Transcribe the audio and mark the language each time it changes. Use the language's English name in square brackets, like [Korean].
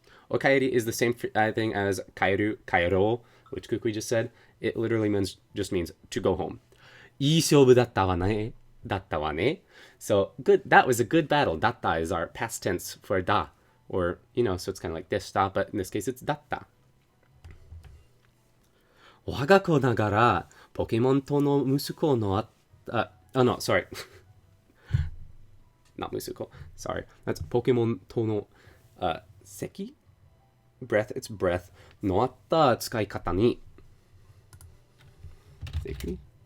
[English] Okaeri is the same thing as kaeru, kaero, which Kukui just said. It literally just means to go home. [Japanese] いい勝負だったわね. Datta wa ne. [English] So, good. That was a good battle. Datta is our past tense for da. Or, you know, so it's kind of like deshita, but in this case it's datta. [Japanese] 我が子ながら、ポケモンとの息子の [English] no, sorry. Not musuko. Sorry. That's Pokemon to no, seki? Breath, it's breath. [Japanese] のあった使い方に。 [English] Seki?